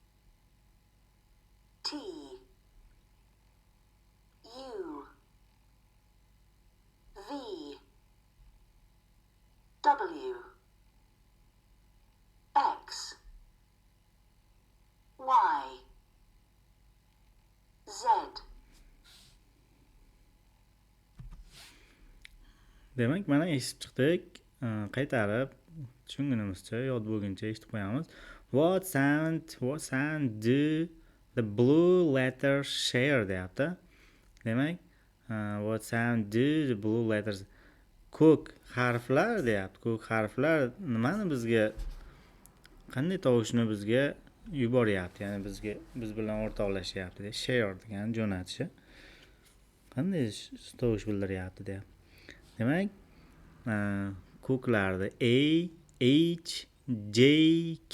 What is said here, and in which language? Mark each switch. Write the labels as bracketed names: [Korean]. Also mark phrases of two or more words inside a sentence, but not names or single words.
[English] T, U, V, W, X, Y, Z. [Uzbek] Demak, mana eshitib chiqdik. Qaytarib tushunganimizcha, yod bo'lguncha eshitib qo'yamiz. [English] What sound do the blue letters share deyapti. [Uzbek] Demak, [English] what sound do the blue letters, [Uzbek] ko'k harflar deyapti. Ko'k harflar nimani bizga, qanday tovushni bizga yuboryapti, ya'ni biz bilan o'rtoqlashyapti. Share degan jo'natishi qanday tovush bildiryapti deyapti. Demak, ko'klarda A, H, J, K.